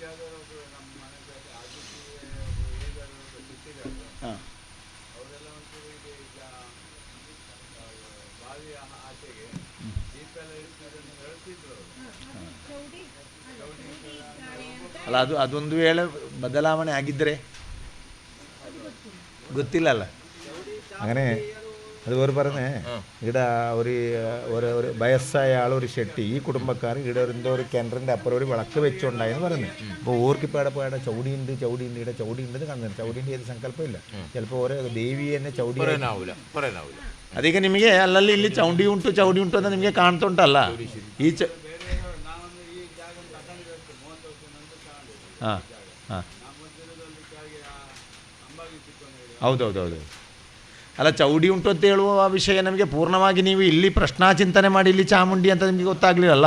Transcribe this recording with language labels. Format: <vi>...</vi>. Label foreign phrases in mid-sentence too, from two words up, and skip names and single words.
<kn>ಹಾಂ, ಅಲ್ಲ, ಅದೊಂದು ವೇಳೆ ಬದಲಾವಣೆ ಆಗಿದ್ದರೆ ಗೊತ್ತಿಲ್ಲಲ್ಲ.</kn> <ml>അങ്ങനെ അത് വേറെ പറഞ്ഞേ, ഇവിടെ ഒരു വയസ്സായ ആളൊരു ഷെട്ടി, ഈ കുടുംബക്കാർ ഇവിടെ എന്തോ ഒരു കിണറിൻ്റെ അപ്പുറം ഒരു വിളക്ക് വെച്ചുണ്ടായെന്ന് പറഞ്ഞു. അപ്പോൾ ഓർക്കിപ്പാടെ പോയാടെ ചൗടിയുണ്ട് ഇവിടെ ചൗടിയുണ്ടെന്ന് കാണുന്നുണ്ട്. ചൗടിൻ്റെ ഏത് സങ്കല്പമില്ല, ചിലപ്പോൾ ഓരോ ദേവി തന്നെ ചൗടി പറയാനാവില്ല.</ml> <kn>ಅದೀಗ ನಿಮಗೆ ಅಲ್ಲಲ್ಲಿ ಇಲ್ಲಿ ಚೌಡಿ ಉಂಟು ಅಂತ ನಿಮಗೆ ಕಾಣ್ತುಂಟಲ್ಲ ಈ ಹಾಂ ಹಾಂ, ಹೌದೌದೌದು. ಅಲ್ಲ, ಚೌಡಿ ಉಂಟು ಅಂತ ಹೇಳುವ ವಿಷಯ ನಮಗೆ ಪೂರ್ಣವಾಗಿ ನೀವು ಇಲ್ಲಿ ಪ್ರಶ್ನಾಚಿಂತನೆ ಮಾಡಿ ಇಲ್ಲಿ ಚಾಮುಂಡಿ ಅಂತ ನಿಮಗೆ ಗೊತ್ತಾಗಲಿಲ್ಲ.</kn>